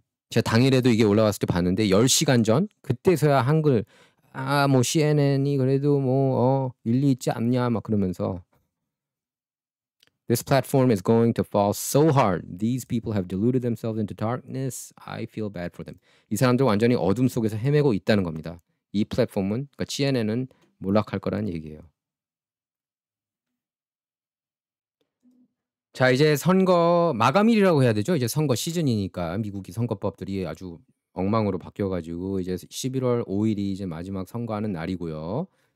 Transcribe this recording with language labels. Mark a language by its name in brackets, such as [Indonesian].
[Korean] 제가 당일에도 이게 올라왔을 때 봤는데 10시간 전 그때서야 한글 뭐 CNN이 그래도 뭐 일리 있지 않냐 막 그러면서 [English] This platform is going to fall so hard. These people have deluded themselves into darkness. I feel bad for them. [Korean] 이 사람들 완전히 어둠 속에서 헤매고 있다는 겁니다. 이 플랫폼은, 그러니까 CNN은 몰락할 거란 얘기예요. 자, 이제 선거 마감일이라고 해야 되죠. 이제 선거 시즌이니까 미국이 선거법들이 아주 엉망으로 바뀌어가지고 이제 11월 5일이 이제 마지막 선거하는 날이고요.